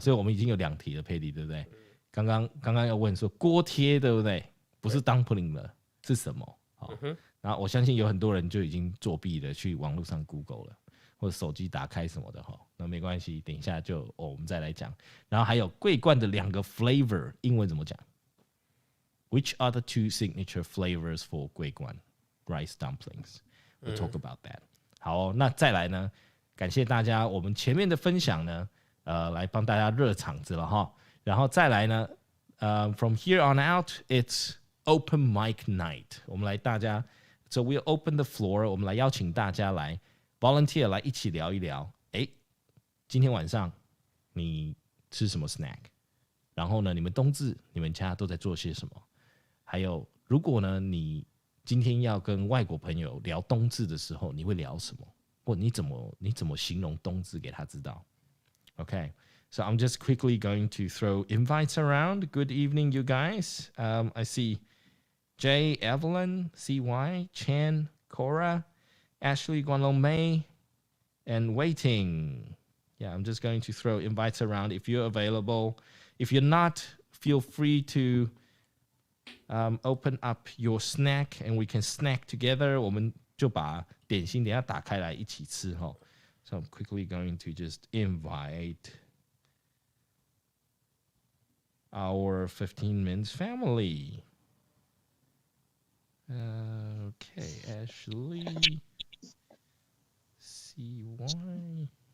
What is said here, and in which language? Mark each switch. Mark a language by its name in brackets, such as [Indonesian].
[Chinese] 所以我们已经有2题了，佩蒂对不对？刚刚要问说锅贴对不对？不是 dumpling 了，是什么？然后我相信有很多人就已经作弊了，去网络上 Google 了。或者手机打开什么的那没关系，等一下就我们再来讲。然后还有桂冠的2个 flavor， 英文怎么讲 [English] ？Which are the 2 signature flavors for 桂冠 rice dumplings? We'll talk about that. [Chinese] 好那再来呢？感谢大家，我们前面的分享呢，来帮大家热场子了哈。然后再来呢， [English] from here on out, it's [Chinese] open mic night， 我们来大家 ， [English] so we'll open the floor， [Chinese] 我们来邀请大家来 volunteer 来一起聊一聊。今天晚上你吃什么 snack？ 然后呢，你们冬至你们家都在做些什么？还有，如果呢你今天要跟外国朋友聊冬至的时候，你会聊什么？或你怎么形容冬至给他知道 [English] ？Okay, so I'm just quickly going to throw invites around. Good evening, you guys. I see Jay, Evelyn, CY, Chan, Cora, Ashley, Guanlong May, and waiting. Yeah, I'm just going to throw invites around if you're available. If you're not, feel free to open up your snack and we can snack together. [Chinese] 我们就把点心等一下打开来一起吃哈。 [English] So I'm quickly going to just invite our 15 minutes family. Okay, Ashley, CY.